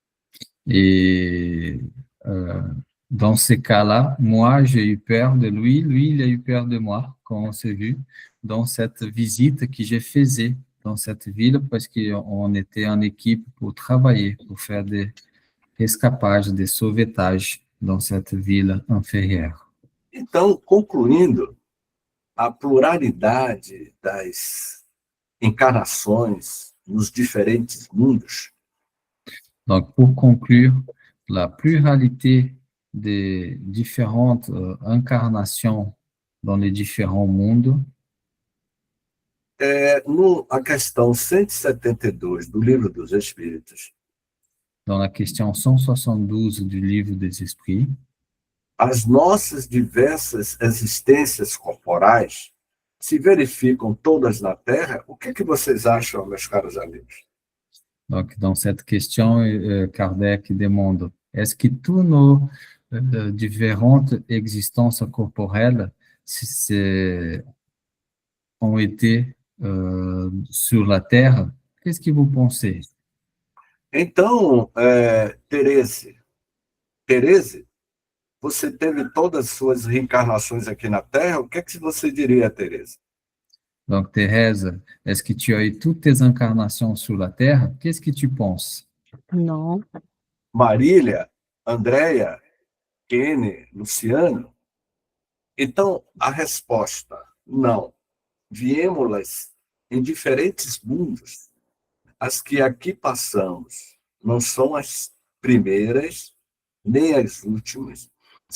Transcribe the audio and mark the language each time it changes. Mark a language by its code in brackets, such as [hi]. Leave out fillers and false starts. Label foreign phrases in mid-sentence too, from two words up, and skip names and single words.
[fr] Et dans ces cas-là, moi, j'ai eu peur de lui, lui, il a eu peur de moi quand on s'est vu dans cette visite que je faisais dans cette ville parce qu'on était en équipe pour travailler, pour faire des escapages, des sauvetages dans cette ville inférieure. [pt] Então, concluindo, a pluralidade das encarnações nos diferentes mundos, [fr] Donc, pour conclure, la pluralité des différentes incarnations dans les différents mondes, [pt] a questão 172 do Livro dos Espíritos, [fr] dans la question 172 du livre des esprits, [pt] as nossas diversas existências corporais se verificam todas na Terra. O que vocês acham, meus caros amigos? [fr] donc dans cette question, Kardec demande, est-ce que tous nos différentes existences corporelles ont été sur la Terre? Qu'est-ce que vous pensez? [pt] Então, Tereze, você teve todas as suas reencarnações aqui na Terra, o que você diria, Tereze? [fr] Donc, Thérèse, est-ce que tu as eu toutes tes incarnations sur la Terre? Qu'est-ce que tu penses? Non. Marília, Andréia, Kene, Luciano? [pt] Então, a resposta, não. Viemos em diferentes mundos. As que aqui passamos não são as primeiras, nem as últimas.